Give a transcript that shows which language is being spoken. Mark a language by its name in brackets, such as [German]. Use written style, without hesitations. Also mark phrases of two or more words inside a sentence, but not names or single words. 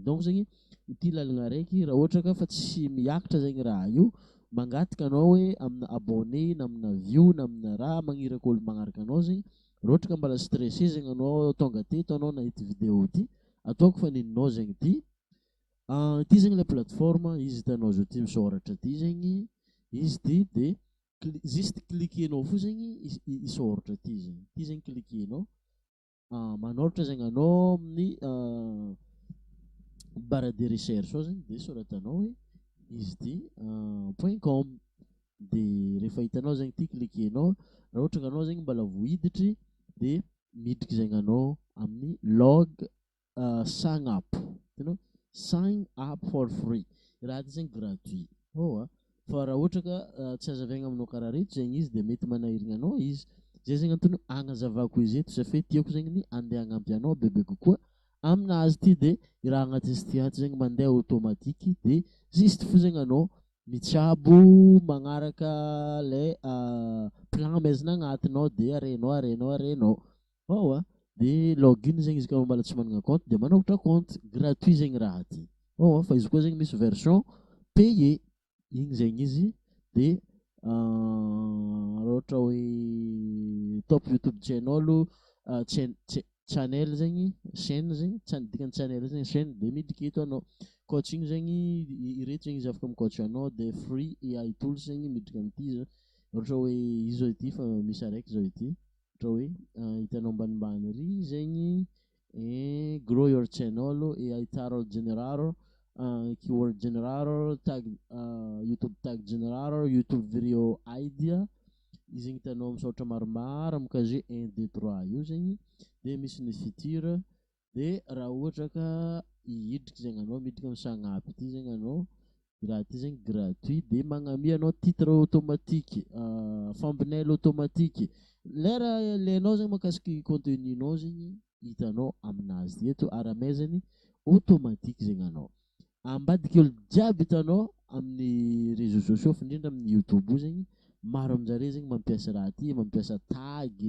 [Malagasy] Donc zegny ity lalagna raiky raha ohatra ka fa tsy miakatra zegny raha io mangataka anao hoe amina abonné na amina view na amina raha magniraka olo magnaraka anao zegny raha ohatra ka mbala stressé zegny anao tonga teto anao nahita vidéo ty ataoko fa neninao zegny ty ty zegny [French] le plateforme [Malagasy] izy hitanao zao ty misoratra ty zegny izy ty de juste cliquenao fo zegny isoratra ty zegny, ty zegny cliquenao manoratra zegny anao amin'ny [French] barre de recherche [Malagasy] ao zegny de soratanao hoe izy ty .com de rehefa hitanao zegny ty cliquenao raha ohatra ka anao zegny mbala vohiditry de miditra zegny anao amin'ny log [English] sign up, [Malagasy] hitanao [English] sign up for free [Malagasy] raha ty zegny gratuit fa raha ohatra ka tsy azavaigna aminao karaha reto zegny izy de mety manahiragna anao izy. Zay zegny antony agnazavako izy eto satria tiako zegny ny andeha hagnampy anao bebe kokoa aminazy ty de i raha agnatin'izy ty ato zegny mandeha automatique de juste fo zegny anao mitsabo magnaraka [French] le plan [Malagasy] maizina agnatinao de arenao de login zegny izy ka mbala tsy managna compte de manokatra compte gratuit zegny raha ty fa izy koa zegny misy [French] version payé [Malagasy] igny zegny izy de raha ohatra hoe [English] top YouTube channel channel [Malagasy] zegny chaîne zegny dikany channel zegny chaîne de miditra eto anao. Coaching zegny ireto zegny izy afaka mi-coach anao de [English] free AI tools [Malagasy] zegny miditra am'ty zao ohatra hoe izy zao ity fa misy araiky zao ity ohatra hoe hitanao ambanimbany ry zegny [English] grow your channel AI title generator keyword generator tag YouTube tag generator YouTube video idea [Malagasy] izy zegny hitanao misaotra maromaro am'casier 1 2 3 io zegny de misy ny future de raha ohatra ka hiditra zegny anao miditra amin'ny sagnapy ty zegny anao raha ty zegny gratuit de magnamia anao [French] titre automatique [Malagasy] thumbnail automatique lera ilainao zegny mahakasiky contenu-nao zegny hitanao aminazy ty eto ara-maizany automatique zegny anao ambadiky olo jiaby hitanao amin'ny [French] réseaux sociaux [Malagasy] fa indrindra amin'ny YouTube io zegny maro aminjare zegny mampiasa raha ty mampiasa tag